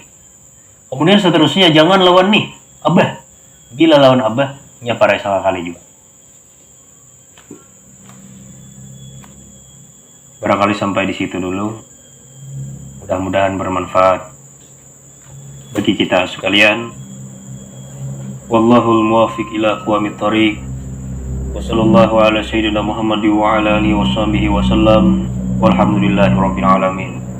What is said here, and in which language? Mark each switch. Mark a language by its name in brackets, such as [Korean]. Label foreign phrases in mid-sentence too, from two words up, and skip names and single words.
[Banjar] Kemudian seterusnya jangan lawan nih, abah. Bila lawan abah, nya parai sama kali juga. [Indonesian] Barangkali sampai di situ dulu. Mudah-mudahan bermanfaat bagi kita sekalian. [Arabic] والله الموفق إلى أقوم الطريق. وصلى الله على سيدنا محمد وعلى آله وصحبه وسلم. والحمد لله رب العالمين.